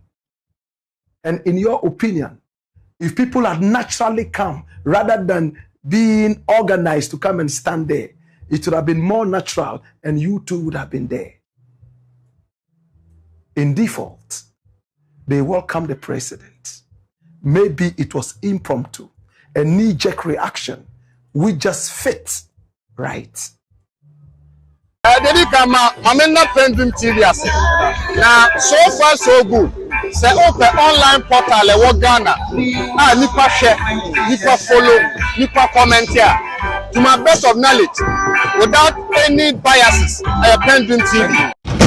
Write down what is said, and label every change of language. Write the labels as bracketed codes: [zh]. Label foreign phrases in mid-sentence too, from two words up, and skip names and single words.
[en] And in your opinion, if people had naturally come rather than being organized to come and stand there, it would have been more natural and you too would have been there. In default, they welcomed the president. Maybe it was impromptu, a knee-jerk reaction, which just fit right. [ak] Dedi kama mamena PENDREAM TV ase. [en] Na so far so good. Say open online portal [ak] e wo [en] Ghana. Ah nipa share, nipa follow, nipa comment here. To my best of knowledge, without any biases, PENDREAM TV.